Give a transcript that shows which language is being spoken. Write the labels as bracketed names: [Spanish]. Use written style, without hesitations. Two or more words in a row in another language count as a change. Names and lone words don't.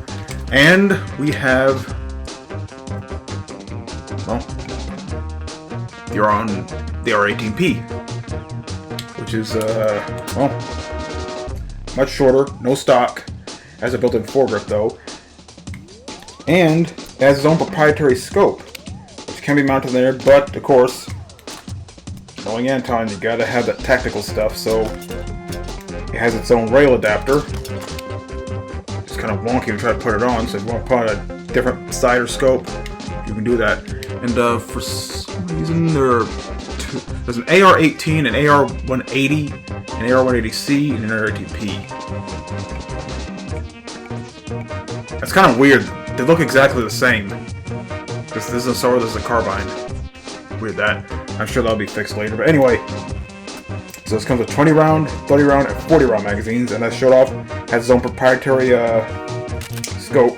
[English] And we have, well, you're on the R18P, which is, well, much shorter, no stock, has a built-in foregrip though, and it has its own proprietary scope, which can be mounted there, but of course, knowing Anton, you gotta have that tactical stuff, so it has its own rail adapter. It's kind of wonky to try to put it on, so if you want to put a different side or scope, you can do that. And for some reason, there's an AR-18, an AR-180, an AR-180C, and an AR-18P. That's kind of weird. They look exactly the same. This is a sword, this is a carbine. Weird that. I'm sure that'll be fixed later. But anyway, so this comes with 20 round, 30 round, and 40 round magazines, and that showed off has its own proprietary scope.